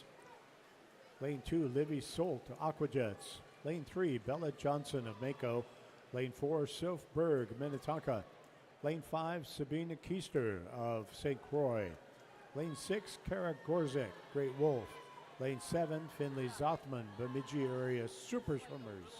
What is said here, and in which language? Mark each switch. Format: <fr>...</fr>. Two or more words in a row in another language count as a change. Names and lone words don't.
<en>Lane 2, Livy Solt of Aquajets. Lane 3, Bella Johnson of Mako. Lane 4, Soph Berg, Minnetonka. Lane 5, Sabina Keister of St. Croix. Lane 6, Kara Gorzek, Great Wolf. Lane 7, Finley Zothman, Bemidji area Super Swimmers.</en>